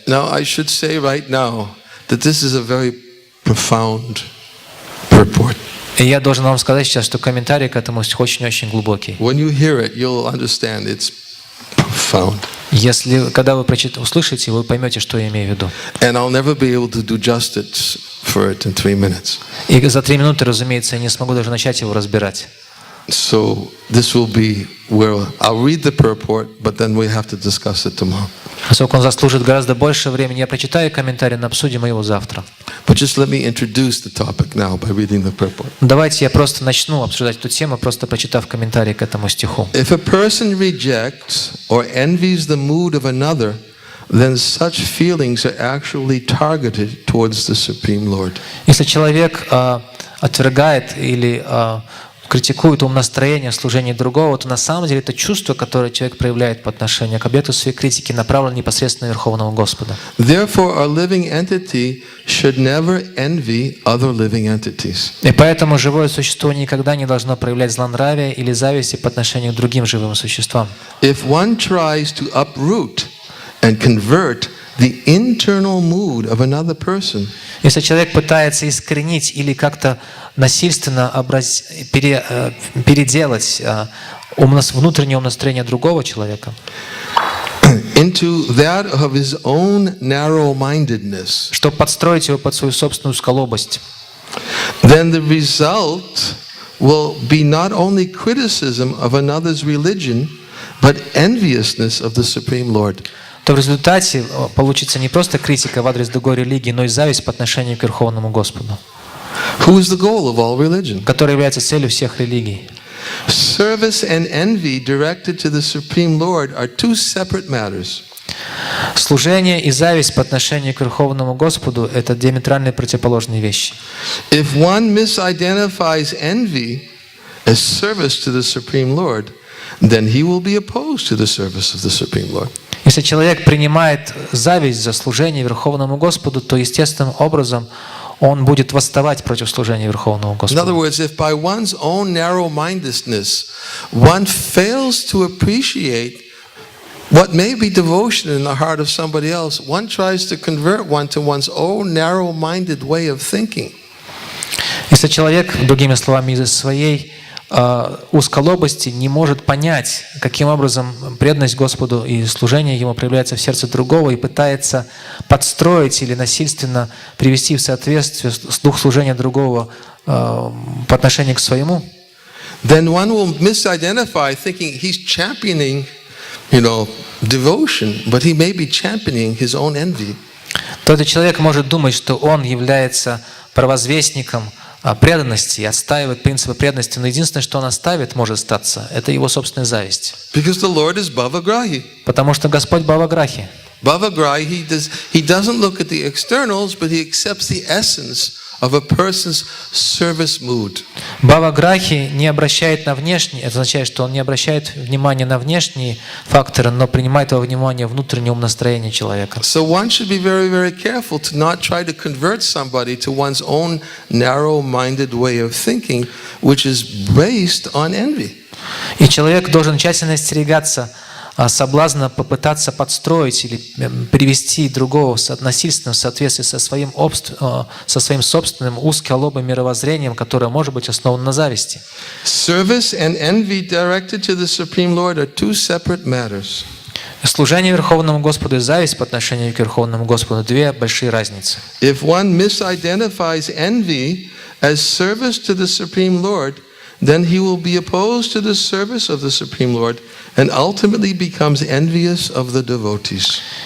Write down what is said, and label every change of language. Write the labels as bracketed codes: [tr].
[en] Now I should say right now that this is a very profound purport. [ru] И я должен вам сказать сейчас, что комментарий к этому очень-очень глубокий. [en] When you hear it, you'll understand it's profound. [ru] Если, когда вы услышите, вы поймете, что я имею в виду. [en] And I'll never be able to do justice for it in 3 minutes. [ru] И за 3 минуты, разумеется, я не смогу даже начать его разбирать. [en] So this will be where I'll read the purport, but then we have to discuss it tomorrow. [ru] Поскольку он заслужит гораздо больше времени, я прочитаю комментарий, но обсудим его завтра. [en] But just let me introduce the topic now by reading the purport. [ru] Давайте я просто начну обсуждать эту тему, просто прочитав комментарий к этому стиху. [en] If a person rejects or envies the mood of another, then such feelings are actually targeted towards the Supreme Lord. [ru] Если человек отвергает или критикует умонастроение в служении другого, то на самом деле это чувство, которое человек проявляет по отношению к объекту своей критики, направлено непосредственно на Верховного Господа. [en] Therefore, a living entity should never envy other living entities. [ru] И поэтому живое существо никогда не должно проявлять злонравие или зависти по отношению к другим живым существам. [en] If one tries to uproot and convert the internal mood of another person, [ru] если человек пытается искоренить или как-то насильственно переделать внутреннее умонастроение другого человека [en] into that of his own narrow-mindedness, [ru] чтобы подстроить его под свою собственную узколобость, [en] then the result will be not only criticism of another's religion, but enviousness of the Supreme Lord. [ru] то в результате получится не просто критика в адрес другой религии, но и зависть по отношению к Верховному Господу, [en] Who is the goal of all religion? [ru] которая является целью всех религий. [en] Service and envy directed to the Supreme Lord are two separate matters. [ru] Служение и зависть по отношению к Верховному Господу – это диаметрально противоположные вещи. [en] If one misidentifies envy as service to the Supreme Lord, then he will be opposed to the service of the Supreme Lord. [ru] Если человек принимает зависть за служение Верховному Господу, то естественным образом он будет восставать против служения Верховному [en] In other [ru] Господу. [en] words, if by one's own narrow-mindedness one fails to appreciate what may be devotion in the heart of somebody else, one tries to convert one to one's own narrow-minded way of thinking. [ru] Если человек, другими словами, из-за своей узколобости не может понять, каким образом преданность Господу и служение Ему проявляется в сердце другого и пытается подстроить или насильственно привести в соответствие с дух служения другого по отношению к своему, [en] then one will misidentify thinking he's championing, devotion, but he may be championing his own envy. [ru] то этот человек может думать, что он является провозвестником преданности и отстаивает принципы преданности, но единственное, что он оставит, может статься, это его собственная зависть. [en] Because the Lord is bhavagrahi. [ru] Потому что Господь Бхаваграхи. [en] Bhavagrahi, he doesn't look at the externals, but he accepts the essence of a person's service mood. [ru] Бхаваграхи не обращает на внешние, это означает, что он не обращает внимания на внешние факторы, но принимает во внимание внутреннее умонастроение человека. [en] So one should be very, very careful to not try to convert somebody to one's own narrow-minded way of thinking, which is based on envy. [ru] И человек должен тщательно остерегаться соблазна попытаться подстроить или привести другого насильственно в соответствии со своим собственным узколобым мировоззрением, которое может быть основано на зависти. [en] Service and envy directed to the Supreme Lord are two separate matters. [ru] Служение Верховному Господу и зависть по отношению к Верховному Господу — две большие разницы. [en] If one misidentifies envy as service to the Supreme Lord, then he will be opposed to the service of the Supreme Lord and ultimately becomes envious of the devotees.